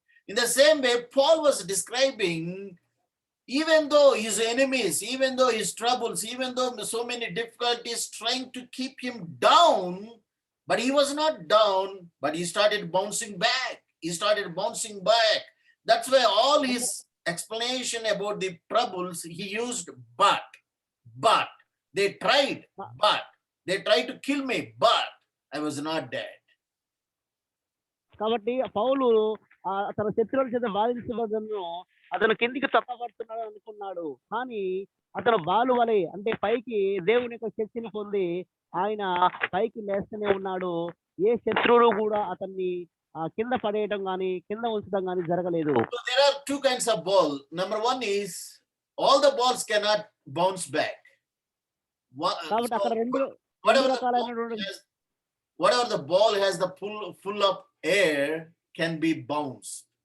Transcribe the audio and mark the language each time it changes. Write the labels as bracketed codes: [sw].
[en] In the same way, Paul was describing, even though his enemies, even though his troubles, even though so many difficulties trying to keep him down, but he was not down, but he started bouncing back. He started bouncing back. That's why all his explanation about the troubles, he used but. They tried to kill me, but I was not dead. [te] కాబట్టి పౌలు తన శత్రువుల చేత బాధించబడను అతను కిందికి తప్పబడుతున్నాడు అనుకున్నాడు. కానీ అతను బాలు వలె అంటే పైకి దేవుని యొక్క శక్తిని పొంది ఆయన పైకి లేస్తూనే ఉన్నాడు. ఏ శత్రువులు కూడా అతన్ని కింద పడేయడం గాని కింద ఉంచడం గాని జరగలేదు. [en] So there are two kinds of ball. Number one is all the balls cannot bounce back. [te] కాబట్టి అక్కడ రెండు రకాలైనటువంటి [en] whatever the ball has the full of air can be bounced.